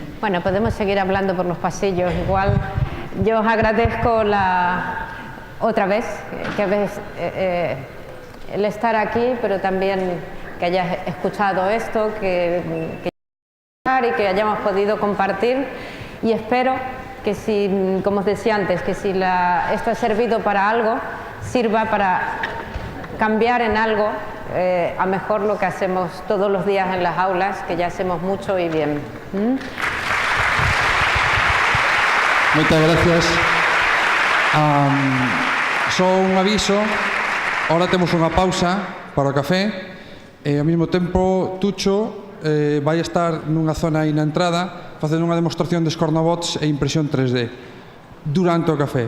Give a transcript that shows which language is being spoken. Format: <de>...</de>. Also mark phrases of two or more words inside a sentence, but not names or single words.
<es>Bueno, podemos seguir hablando por los pasillos. Igual, yo os agradezco otra vez que habéis el estar aquí, pero también que hayas escuchado esto, y que hayamos podido compartir. Y espero que si, como os decía antes, que si esto ha servido para algo, sirva para cambiar en algo a mejor lo que hacemos todos los días en las aulas, que ya hacemos mucho y bien.</es> <gl>Moitas gracias. Só un aviso, ahora temos unha pausa para o café, e ao mesmo tempo Tucho vai estar nunha zona aí na entrada facendo unha demostración de Scornabots e impresión 3D durante o café.</gl>